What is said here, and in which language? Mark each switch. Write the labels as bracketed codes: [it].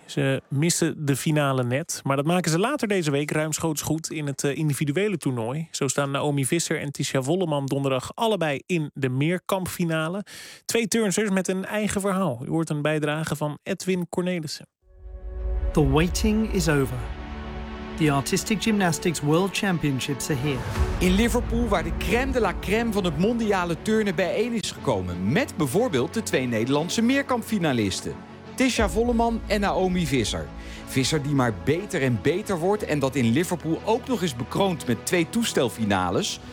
[nl] Ze missen de finale net, maar dat maken ze later deze week ruimschoots goed in het individuele toernooi. Zo staan Naomi Visser en Tisha Volleman donderdag allebei in de meerkampfinale. 2 turnsters met een eigen verhaal. U hoort een bijdrage van Edwin Cornelissen. [en] The waiting is over. The Artistic Gymnastics World Championships are here. [nl] In Liverpool, waar de crème de la crème van het mondiale turnen bijeen is gekomen. Met bijvoorbeeld de twee Nederlandse meerkampfinalisten. Tisha Volleman en Naomi Visser. Visser die maar beter en beter wordt en dat in Liverpool ook nog eens bekroond met twee toestelfinales.